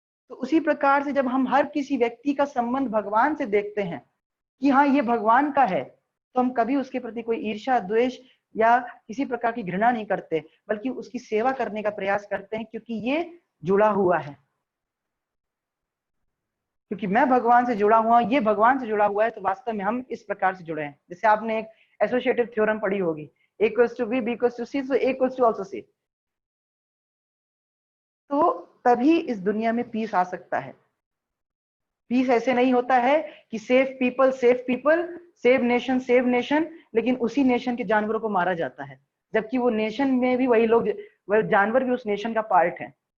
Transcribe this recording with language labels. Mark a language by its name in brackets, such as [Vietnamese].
[Hindi] तो उसी प्रकार से जब हम हर किसी व्यक्ति का संबंध भगवान से देखते हैं कि हाँ ये भगवान का है, तो हम कभी उसके प्रति कोई ईर्ष्या, द्वेष या किसी प्रकार की घृणा नहीं करते, बल्कि उसकी सेवा करने का प्रयास करते हैं, क्योंकि ये जुड़ा हुआ है। क्योंकि मैं भगवान से जुड़ा हुआ, ये भगवान से जुड़ा हुआ है, तो वास्तव में हम इस प्रकार से जुड़े हैं। जैसे आपने एक एसोसिएटिव थ्योरम पढ़ी होगी, [English] A equals to B, B equals to C, so A equals to also C। [Hindi] तो तभी इस दुनिया में पीस आ सकता है। पीस ऐसे नहीं होता है कि [English] safe people, save nation, [Hindi] लेकिन उसी नेशन के जानवरों को मारा जाता है, जबकि वो नेशन में भी वही लोग, वह जानवर भी उस नेशन का पार्ट है।